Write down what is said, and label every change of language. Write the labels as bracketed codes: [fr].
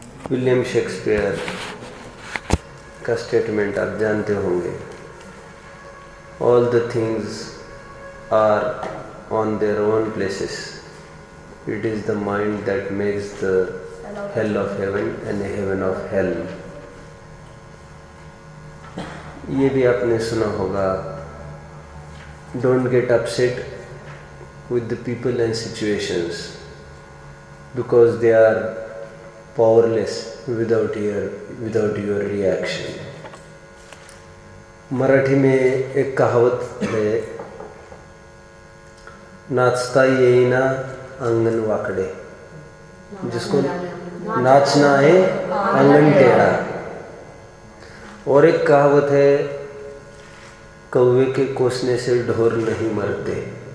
[hi] William Shakespeare का statement आप जानते होंगे। [en] All the things are on their own places. It is the mind that makes the hell of heaven and the heaven of hell. [hi] ये भी आपने सुना होगा, [en] don't get upset with the people and situations because they are powerless without your reaction. [hi] Marathi में एक कहावत है, [mr] नाचता येईना अंगण वाकडे, [hi] जिसको नाचना है आंगन टेढ़ा। और एक कहावत है, कौवे के कोसने से ढोर नहीं मरते।